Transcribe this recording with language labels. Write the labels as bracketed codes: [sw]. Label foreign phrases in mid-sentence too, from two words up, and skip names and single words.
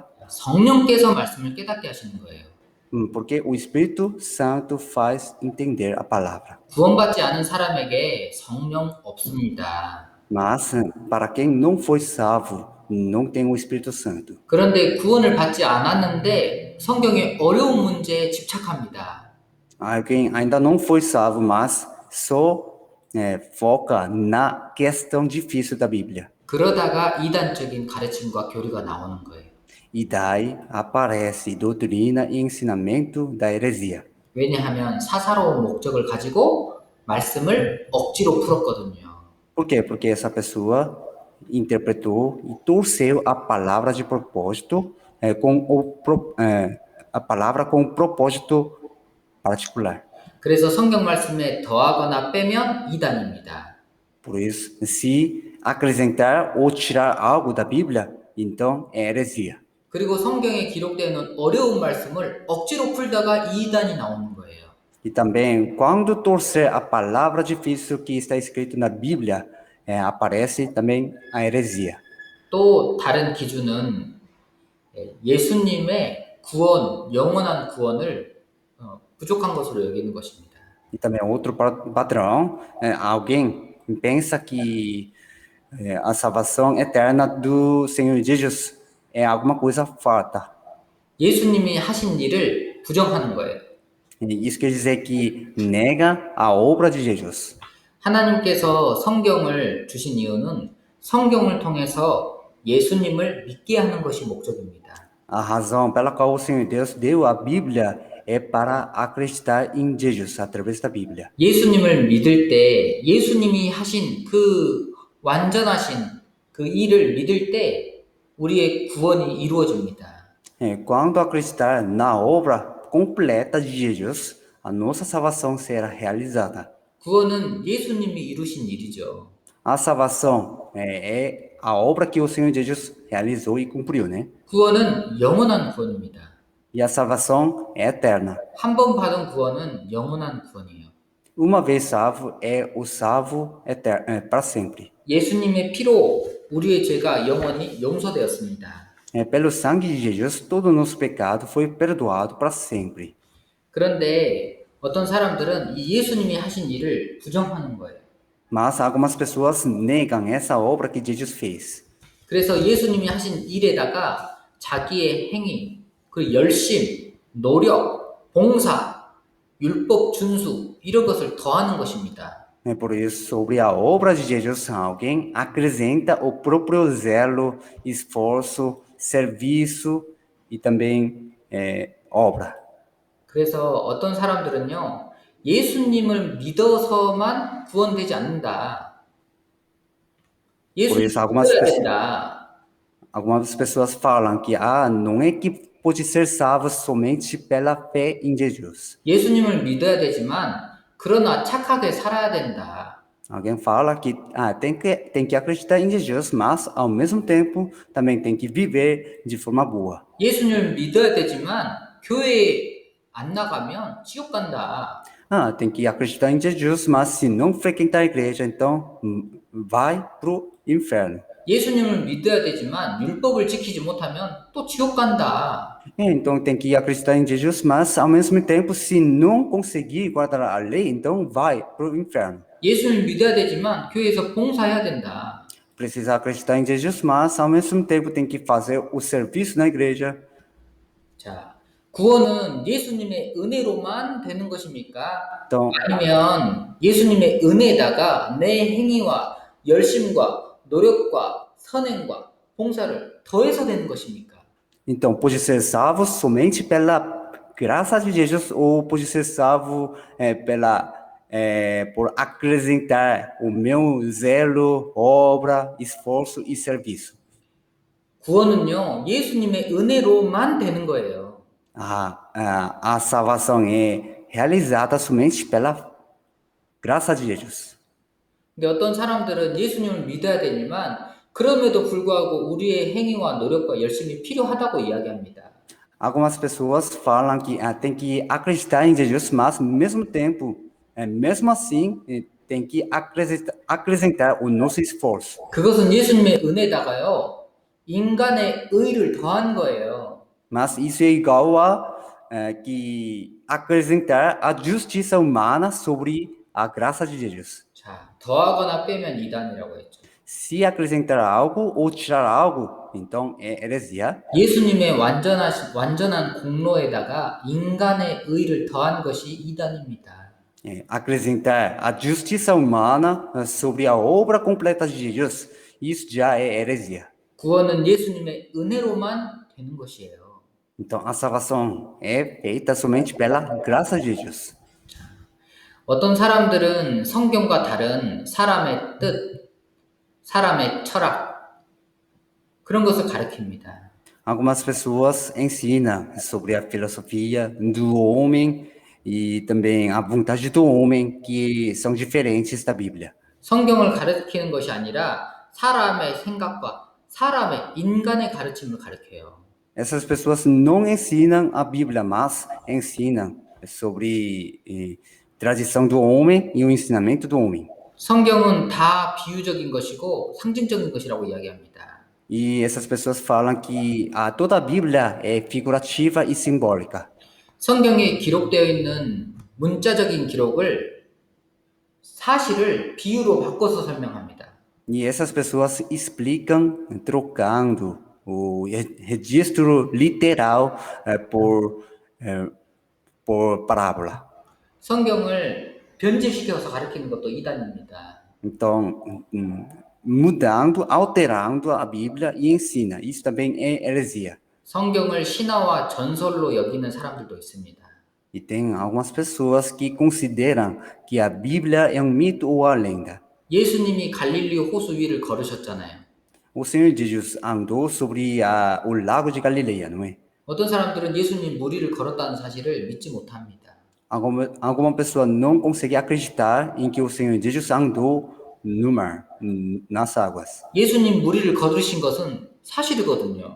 [ko] 성령께서 말씀을 깨닫게 하시는 거예요. [pt] Porque o Espírito Santo faz entender a palavra. [ko] 구원받지 않은 사람에게 성령 없습니다. [pt] Mas, para quem não foi salvo, não tem o Espírito Santo. [ko] 그런데 구원을 받지 않았는데 성경의 어려운 문제에 집착합니다. [pt] Alguém ainda não foi salvo, mas só foca na questão difícil da Bíblia. [ko] 그러다가 이단적인 가르침과 교리가 나오는 거예요. [pt] E daí aparece doutrina e ensinamento da heresia. [ko] 왜냐하면 사사로운 목적을 가지고 말씀을 억지로 풀었거든요. [pt] Por quê? Porque essa pessoa interpretou e torceu a palavra de propósito a palavra com um propósito particular. [ko] 그래서 성경 말씀에 더하거나 빼면 이단입니다. [pt] Por isso, se acrescentar ou tirar algo da Bíblia, então é heresia. [ko] 그리고 성경에 기록되어 있는 어려운 말씀을 억지로 풀다가 이단이 나오는 거예요. [pt] E também, quando torcer a palavra difícil que está escrito na Bíblia, aparece também a heresia. [ko] 또 다른 기준은 예수님의 구원, 영원한 구원을 부족한 것으로 여기는 것입니다. [pt] E também outro padrão, alguém pensa que a salvação eterna do Senhor Jesus é alguma coisa farta. [ko] 예수님이 하신 일을 부정하는 거예요. [pt] E isso quer dizer que nega a obra de Jesus. [ko] 하나님께서 성경을 주신 이유는 성경을 통해서 예수님을 믿게 하는 것이 목적입니다. [pt] A razão pela qual o Senhor Deus deu a Bíblia é para acreditar em Jesus através da Bíblia. [ko] 예수님을 믿을 때 예수님이 하신 그 완전하신 그 일을 믿을 때 우리의 구원이 이루어집니다. [pt] Quando acreditar na obra completa de Jesus, a nossa salvação será realizada. [ko] 구원은 예수님이 이루신 일이죠. [pt] A salvação é a obra que o Senhor Jesus realizou e cumpriu, né? [ko] 구원은 영원한 구원입니다. [pt] E a salvação é eterna. [ko] 한 번 받은 구원은 영원한 구원이에요. [pt] Uma vez salvo, é o salvo para sempre. [ko] 예수님의 피로 우리의 죄가 영원히 용서되었습니다. [pt] Pelo sangue de Jesus, todo o nosso pecado foi perdoado para sempre. [ko] 그런데 어떤 사람들은 이 예수님이 하신 일을 부정하는 거예요. [pt] Mas algumas pessoas negam essa obra que Jesus fez. [ko] 그래서 예수님이 하신 일에다가 자기의 행위, 그 열심, 노력, 봉사, 율법 준수 이런 것을 더하는 것입니다. [pt] Por isso, sobre a obra de Jesus, alguém acrescenta o próprio zelo, esforço, serviço e também obra. [ko] 그래서 어떤 사람들은요, 예수님을 믿어서만 구원되지 않는다. 예수님을 믿어야 된다. [pt] Algumas pessoas falam que não é que pode ser salvo somente pela fé em Jesus. [ko] 예수님을 믿어야 되지만 그러나 착하게 살아야 된다. [pt] Alguém fala que tem que acreditar em Jesus, mas ao mesmo tempo também tem que viver de forma boa. [ko] 예수님을 믿어야 되지만 교회에 안 나가면 지옥 간다. [pt] Tem que acreditar em Jesus, mas se não frequentar a igreja, então vai pro inferno. [ko] 예수님을 믿어야 되지만 율법을 지키지 못하면 또 지옥 간다. [pt] Então tem que acreditar em Jesus, mas ao mesmo tempo, se não conseguir guardar a lei, então vai pro inferno. [ko] 예수님을 믿어야 되지만 교회에서 봉사해야 된다. [pt] Precisa acreditar em Jesus, mas ao mesmo tempo tem que fazer o serviço na igreja. [ko] 자, 구원은 예수님의 은혜로만 되는 것입니까? [pt] Então, [ko] 아니면 예수님의 은혜에다가 내 행위와 열심과 노력과 선행과 봉사를 더해서 되는 것입니까? [pt] então pode ser salvo somente pela graça de Jesus ou pode ser salvo por acrescentar o meu zelo, obra, esforço e serviço. [ko] 구원은요, 예수님의 은혜로만 되는 거예요. [pt] A salvação é realizada somente pela graça de Jesus. [ko] 근데 어떤 사람들은 예수님을 믿어야 되지만 그럼에도 불구하고 우리의 행위와 노력과 열심이 필요하다고 이야기합니다. [pt] Algumas pessoas falam que tem que acreditar em Jesus, mas ao mesmo tempo, mesmo assim, tem que acrescentar o nosso esforço. [ko] 그것은 예수님의 은혜다가요, 인간의 의를 더한 거예요. [pt] Mas isso é igual a que acrescentar a justiça humana sobre a graça de Jesus. [ko] 자, 더하거나 빼면 이단이라고 했죠. [pt] Se acrescentar algo ou tirar algo, então é heresia. [ko] 예수님의 완전한 공로에다가 인간의 의를 더한 것이 이단입니다. [pt] Acrescentar a justiça humana sobre a obra completa de Jesus, isso já é heresia. [ko] 구원은 예수님의 은혜로만 되는 것이에요. [pt] Então a salvação é feita somente pela graça de Jesus. [ko] 어떤 사람들은 성경과 다른 사람의 뜻, 사람의 철학, 그런 것을 가르칩니다. [pt] Algumas pessoas ensinam sobre a filosofia do homem e também a vontade do homem, que são diferentes da Bíblia. [ko] 성경을 가르치는 것이 아니라 사람의 생각과 사람의 인간의 가르침을 가르쳐요. [pt] Essas pessoas não ensinam a Bíblia, mas ensinam sobre tradição do homem e o ensinamento do homem. [ko] 성경은 다 비유적인 것이고 상징적인 것이라고 이야기합니다. [pt] E essas pessoas falam que toda a Bíblia é figurativa e simbólica. [ko] 성경에 기록되어 있는 문자적인 기록을 사실을 비유로 바꿔서 설명합니다. [pt] E essas pessoas explicam trocando o registro literal por parábola. [ko] 성경을 변질시켜서 가르치는 것도 이단입니다. [pt] Então, mudando, alterando a Bíblia e ensina. Isso também é heresia. [ko] 성경을 신화와 전설로 여기는 사람들도 있습니다. [pt] E tem algumas pessoas que consideram que a Bíblia é um mito ou a lenda. [ko] 예수님이 갈릴리 호수 위를 걸으셨잖아요. [pt] O Senhor Jesus andou sobre o lago de Galileia, não é? [ko] 어떤 사람들은 예수님 물 위를 걸었다는 사실을 믿지 못합니다. [pt] Alguma pessoa não consegue acreditar em que o Senhor Jesus andou no mar, nas águas. [ko] 예수님 물 위를 걸으신 것은 사실이거든요.